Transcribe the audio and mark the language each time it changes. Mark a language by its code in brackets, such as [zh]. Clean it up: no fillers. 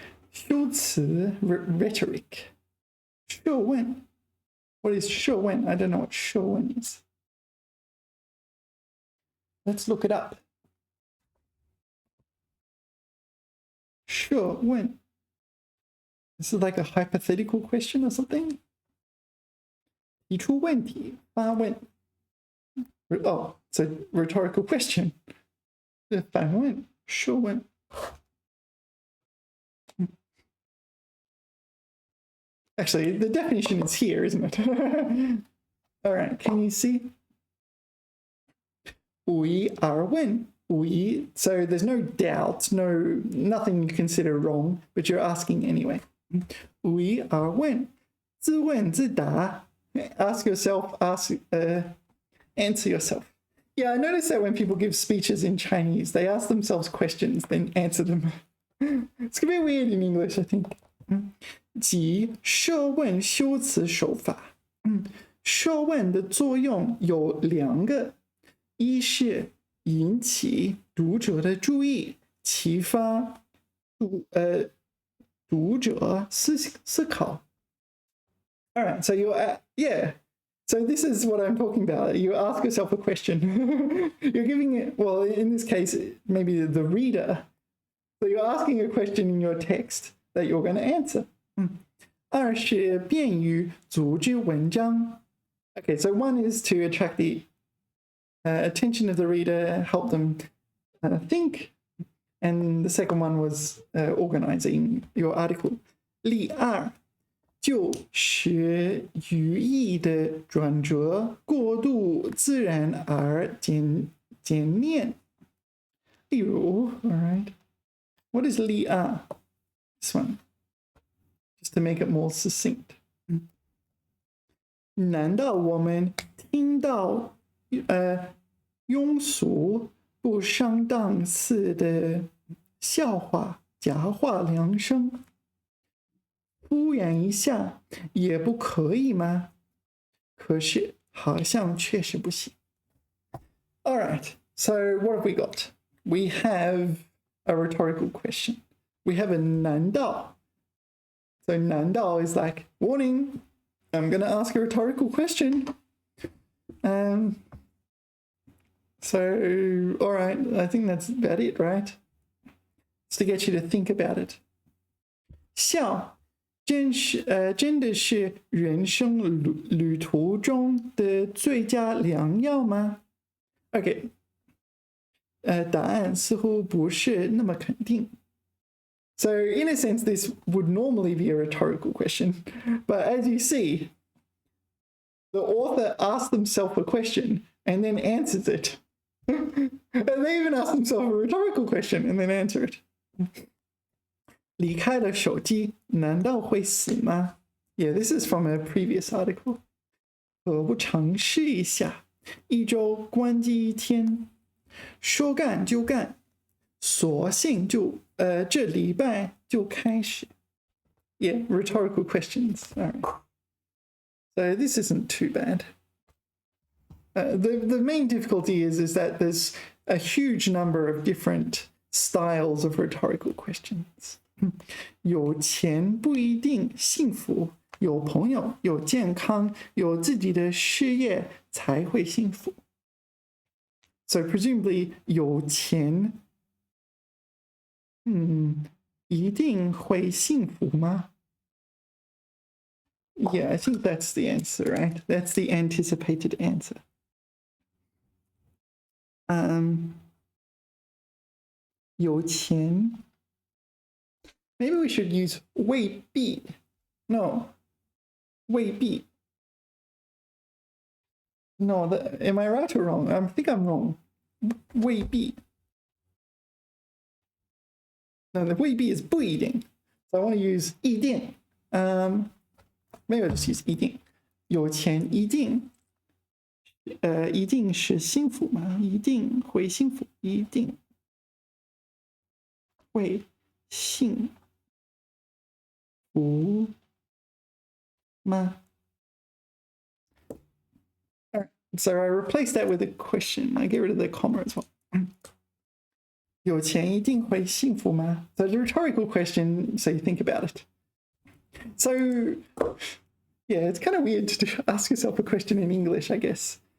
[zh] 修辞 rhetoric. 设问 [en] What is 设问? I don't know what 设问 is. Let's look it up. [zh] 设问. [en] This is like a hypothetical question or something? [zh] 提出问题,发问. [en] Oh, it's a rhetorical question. [zh] 反问,设问. [en] Actually, the definition is here, isn't it? All right, can you see? [zh] 无疑而问. [en] 无疑, so there's no doubt, nothing you consider wrong, but you're asking anyway. [zh] 无疑而问.自问自答. [en] Ask yourself, answer yourself. Yeah, I noticed that when people give speeches in Chinese, they ask themselves questions, then answer them. It's a bit weird in English, I think. [zh] 即设问修辞手法。设问的作用有两个，一是引起读者的注意，启发读者思考。 [en] All right, so yeah. So this is what I'm talking about. You ask yourself a question. You're giving it, well, in this case, maybe the reader. So you're asking a question in your text that you're going to answer. [zh] 二是便于组织文章. [en] Okay, so one is to attract the attention of the reader, help them think. And the second one was organizing your article. [zh] 例二就使语义的转折过渡自然而简练。例如 [en] all right. What is 例二?This one. Just to make it more succinct. [zh] 难道我们听到庸俗不上档次的笑话、假话、良声，敷衍一下也不可以吗？可是好像确实不行。 [en] All right, so what have we got? We have a rhetorical question. We have a 难道.So 难道 is like, warning, I'm going to ask a rhetorical question. So, all right, I think that's about it, right? It's to get you to think about it. [zh] 笑真的是人生旅途中的最佳良药吗？ [en] Okay. [zh] 答案似乎不是那么肯定。 [en] So in a sense, this would normally be a rhetorical question. But as you see, the author asks themselves a question and then answers it. And they even ask themselves a rhetorical question and then answer it. [zh] 离开了手机，难道会死吗？ [en] Yeah, this is from a previous article. [zh] 何不尝试一下？一周关机1天，说干就干，索性就这礼拜就开始。 [en] Yeah, rhetorical questions. All right. So this isn't too bad. The main difficulty is that there's a huge number of different styles of rhetorical questions. [zh] 有钱不一定幸福，有朋友，有健康，有自己的事业才会幸福。 [en] So presumably [zh] 有钱，一定会幸福吗？ [en] Yeah, I think that's the answer, right? That's the anticipated answer. [zh] 有钱 [en] Maybe we should use 未必. No, 未必. No, am I right or wrong? I think I'm wrong. 未必. No, the 未必 is 不一定. So I want to use 一定. Maybe I'll just use 一定. [zh] 有钱一定是幸福吗？一定会幸福，一定会幸福吗？ [en] All right, so I replace that with a question. I get rid of the comma as well. [zh] 有钱一定会幸福吗？ [en] So it's a rhetorical question, so you think about it. So Yeah, it's kind of weird to ask yourself a question in English, I guess.